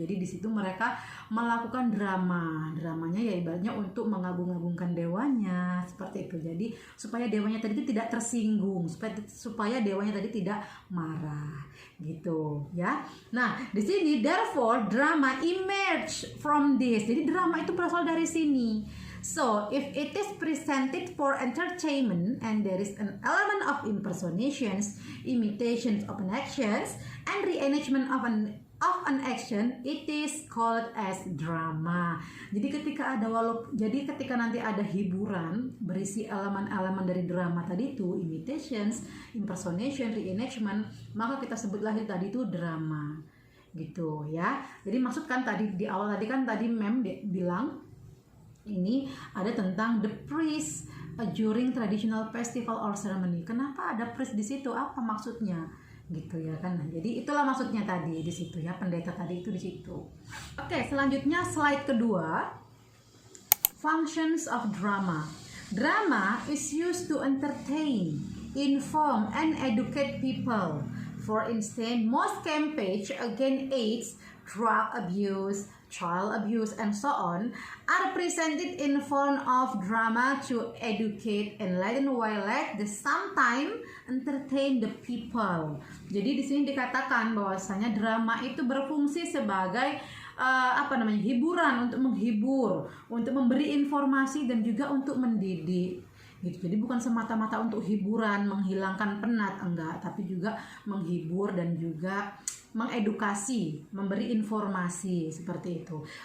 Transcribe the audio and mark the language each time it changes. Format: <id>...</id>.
<id>Jadi di situ mereka melakukan drama. Dramanya ya ibaratnya untuk mengagung-agungkan dewanya, seperti itu. Jadi supaya dewanya tadi tidak tersinggung, supaya dewanya tadi tidak marah, gitu ya. Nah, di sini</id> <en>therefore drama emerge from this.</en> <id>Jadi drama itu berasal dari sini.</id> <en>So, if it is presented for entertainment and there is an element of impersonations, imitations of an actions, and reenactment of an action, it is called as drama.</en> <id>Jadi ketika nanti ada hiburan berisi elemen-elemen dari drama tadi itu, imitations, impersonation, reenactment, maka kita sebutlah tadi itu drama. Gitu ya. Jadi maksud kan tadi di awal tadi Mem bilang ini ada tentang</id> <en>the priest during traditional festival or ceremony.</en> <id>Kenapa ada priest di situ? Apa maksudnya? Gitu ya kan. Jadi itulah maksudnya tadi di situ ya, pendeta tadi itu di situ. Oke, selanjutnya slide kedua.</id> <en>Functions of drama. Drama is used to entertain, inform and educate people. For instance, most campaigns against AIDS, drug abuse, child abuse, and so on are presented in form of drama to educate, enlighten, while at the same time entertain the people.</en> <id>Jadi di sini dikatakan bahwasanya drama itu berfungsi sebagai hiburan, untuk menghibur, untuk memberi informasi dan juga untuk mendidik. Gitu. Jadi bukan semata-mata untuk hiburan, menghilangkan penat, enggak, tapi juga menghibur dan juga mengedukasi, memberi informasi seperti itu.</id>